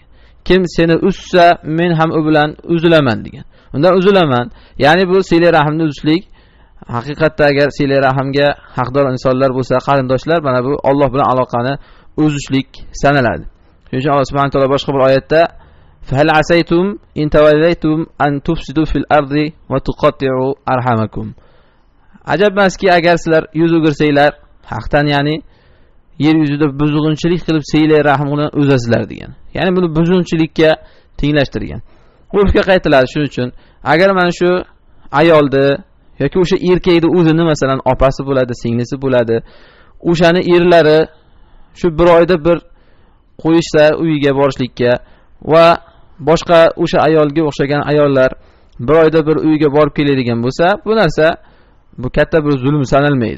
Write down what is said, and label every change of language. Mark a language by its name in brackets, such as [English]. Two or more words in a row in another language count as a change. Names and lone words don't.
[Uzbek] Kim seni uzsa men ham u bilan uzilaman degan. Undan uzilaman. Ya'ni bu sila rahimni uzishlik. Haqiqatda agar sila rahimga haqdor insonlar bo'lsa, qarindoshlar, mana bu Alloh bilan aloqani uzishlik sanaladi. Shuning uchun Alloh [Arabic] سبحانه وتعالى [Uzbek] boshqa bir oyatda [Arabic] "فهل عسيتم إن توليتم أن تفسدوا في الأرض وتقطعوا أرحامكم." [Uzbek] Ajabmaski agar sizlar yuz o'girsanglar, haqdan ya'ni yer yuzida buzg'unchilik qilib sila rahimni uzasizlar degan. Ya'ni buni buzg'unchilikka tenglashtirgan. Urfga qaytiladi. Shuning uchun agar mana shu ayolni yoki o'sha erkakni o'zini masalan opasi bo'ladi, singlisi bo'ladi, o'shani erlari shu bir oyda bir qo'yishsa uyiga borishlikka va boshqa o'sha ayolga o'xshagan ayollar bir oyda bir uyiga borib keladigan bo'lsa, bu narsa bu katta bir zulm sanalmaydi.